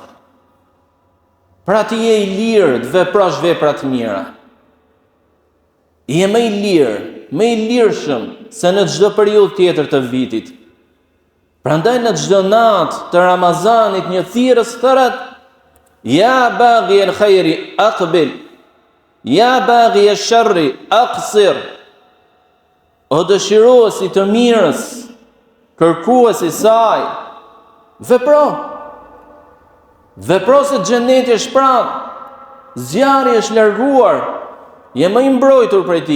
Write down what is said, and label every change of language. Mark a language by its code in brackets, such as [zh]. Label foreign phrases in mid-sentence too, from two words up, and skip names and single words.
[sq] Pra ti je i lirë të veprosh vepra të mira. Je më i lirë, më i lirshëm se në çdo periudhë tjetër të vitit. Prandaj në çdo natë të Ramazanit një thirrës thotë: [ar] يا باغي الخير أقبل يا باغي الشر أقصر. [sq] O dëshiruesi të mirës, kërkuesi saj, vepro. Vepro se xheneti është pranë, zjarri është larguar, je më i mbrojtur prej tij.